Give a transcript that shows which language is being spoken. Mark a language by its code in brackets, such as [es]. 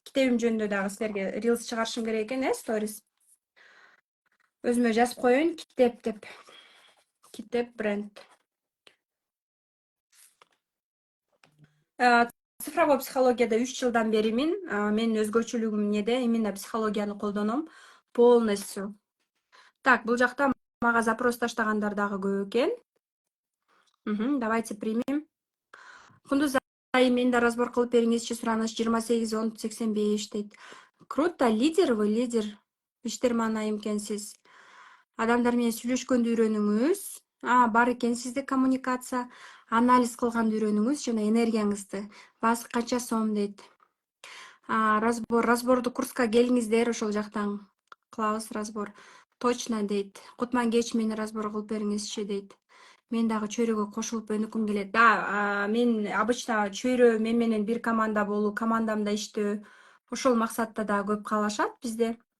[ky] Китебим жөнүндө дагы силерге рилс чыгарышым керек экен, сторис. Өзүмө жазып коеюн, китеп деп. Китеп бренд. Цифровой психологияда 3 жылдан беримин. Менин өзгөчөлүгүм эмнеде? Именно психологияны колдоном полностью. Так, бул жакта мага запрос таштагандар дагы көп экен. [ru] Давайте примем. [ky] Кундуз айым, мен да разбор кылып бериңизчи, сураныч 28-10-85 дейт. [ru] Круто, лидер вы, лидер. [ky] Иштерман айым экенсиз. Адамдар менен сүйлөшкөндү үйрөнүңүз. Бар экен сизде коммуникация. Анализ кылганды үйрөнүңүз жана энергияңызды. Баасы канча сом дейт. Разборду курска келиңиздер, ошол жактан кылабыз разбор. Точно дейт. Кутман кеч мени разбор кылып бериңизчи дейт. Мен дагы чөйрөгө кошулуп өнүккүм келет. Мен обычно чөйрө мен менен бир команда болуу, командамда иштөө, ошол максатта да көп каалашат бизде.